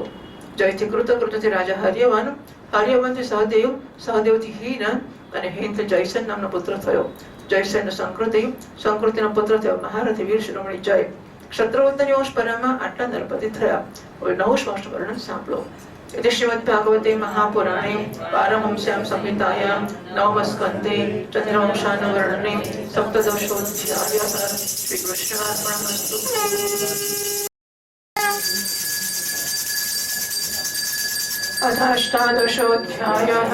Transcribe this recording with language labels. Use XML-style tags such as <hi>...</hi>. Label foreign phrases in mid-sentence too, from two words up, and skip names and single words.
<gu>જયથી કૃતથી રાજા હર્યવનથી સહદેવથી હીન અને હીનથી જયસેન નામનો પુત્ર થયો. જયસેન સંકૃતિનો પુત્ર થયો મહારથી વીર શિરોમણી જય. ક્ષત્રવૃત્તની વંશ પરમાં આટલા નરપતિ થયા. હવે નવું વંશ વર્ણન સાંભળો.</gu> <sa>इति श्रीमद्भागवते महापुराणे पारमहंस्यां संहितायां नवमस्कन्धे चन्द्रवंशानुवर्णने सप्तदशोऽध्यायः. श्रीकृष्णार्पणमस्तु. अथाष्टादशोऽध्यायः.</sa>